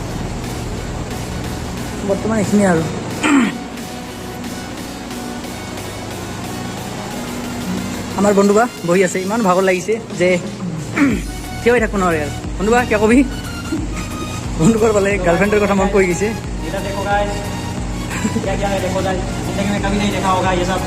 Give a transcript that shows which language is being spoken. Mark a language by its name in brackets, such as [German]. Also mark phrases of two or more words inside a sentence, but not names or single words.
[Assamese] বৰ্তমান এইখিনিয়ে আৰু আমাৰ বন্ধুবা বহি আছে, ইমান ভাগৰ লাগিছে যে থিয় হৈ থাকিব নোৱাৰে আৰু। বন্ধুবা কিয় কবি? বন্ধুবাৰ পালে গাৰ্লফ্ৰেণ্ডৰ কথা মনত পৰি গৈছে। [Hindi] देखो गाइस क्या क्या है देखो गाइस जिंदगी में कभी नहीं देखा होगा ये सब